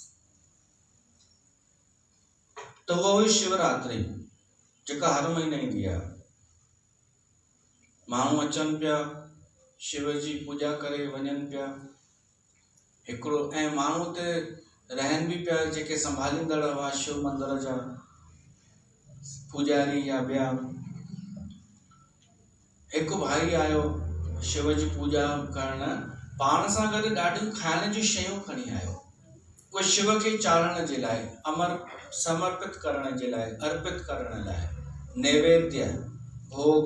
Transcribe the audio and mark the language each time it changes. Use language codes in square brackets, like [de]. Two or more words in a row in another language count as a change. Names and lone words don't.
[sd] त उहा हुई शिवरात्रि जेका हर महीने ईंदी आहे। माण्हू अचनि पिया, शिव जी पूॼा करे वञनि पिया हिकिड़ो, ऐं माण्हू उते रहनि बि पिया, जेके संभालींदड़ हुआ शिव मंदिर जा पुजारी या ॿिया। हिकु भाई आयो शिव जी पूॼा करण, पाण सां गॾु ॾाढियूं खाइण जूं शयूं खणी आयो, उहे शिव खे चाढ़ण जे लाइ, समर्पित करण जे लाइ, अर्पित करण लाइ, नैवेद्य भोग।